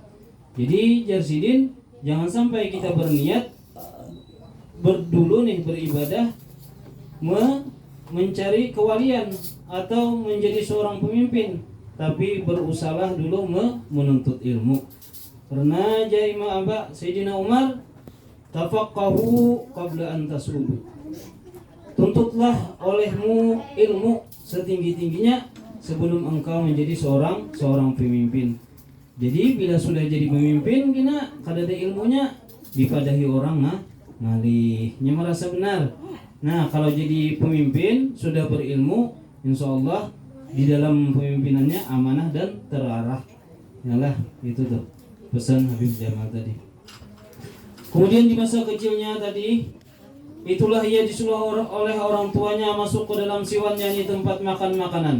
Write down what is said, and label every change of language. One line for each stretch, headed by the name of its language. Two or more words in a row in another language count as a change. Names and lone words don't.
Indonesian: Jadi Jarsidin, jangan sampai kita berniat dulu nih beribadah mencari kewalian atau menjadi seorang pemimpin, tapi berusahalah dulu menuntut ilmu. Karena Jaima Aba Sayyidina Umar,
Arabic: تفقهوا قبل أن تسودوا.
Indonesian: Tuntutlah olehmu ilmu setinggi-tingginya sebelum engkau menjadi seorang pemimpin.
Banjar: Jadi bila sudah jadi pemimpin, kena kada ada ilmunya, dipadahi orang ngalihnya merasa benar.
Indonesian: Nah kalau jadi pemimpin sudah berilmu,
Arabic: إن شاء الله
Indonesian: di dalam pemimpinannya amanah dan terarah.
Banjar: Yalah itu tuh pesan Habib Jamal tadi.
Indonesian: Kemudian di masa kecilnya tadi, itulah ia disuruh oleh orang tuanya masuk ke dalam siwan, yakni tempat makan makanan.